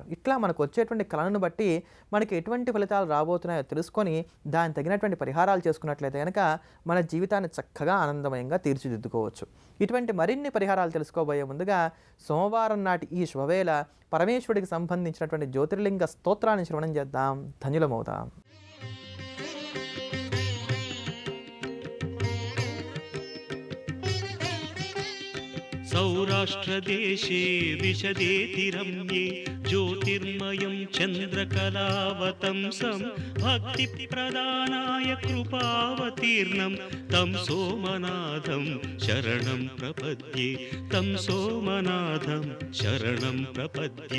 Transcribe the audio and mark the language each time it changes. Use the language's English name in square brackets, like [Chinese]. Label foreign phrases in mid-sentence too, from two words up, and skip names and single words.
[Telugu] ఇట్లా మనకు వచ్చేటువంటి కళను బట్టి మనకి ఎటువంటి ఫలితాలు రాబోతున్నాయో తెలుసుకొని దానికి తగినటువంటి పరిహారాలు చేసుకున్నట్లయితే కనుక మన జీవితాన్ని చక్కగా ఆనందమయంగా తీర్చిదిద్దుకోవచ్చు. ఇటువంటి మరిన్ని పరిహారాలు తెలుసుకోబోయే ముందుగా సోమవారం నాటి ఈ శుభవేళ పరమేశ్వరుడికి సంబంధించినటువంటి జ్యోతిర్లింగ స్తోత్రాన్ని శ్రవణం చేద్దాం, ధన్యులమవుతాం. [Sanskrit] सौराष्ट्रदेशे विशदेति रम्ये ज्योतिर्मयं चन्द्रकलावतंसं भक्तिप्रदानाय कृपावतीर्णं तं सोमनाथं शरणं प्रपद्ये, तं सोमनाथं शरणं प्रपद्ये।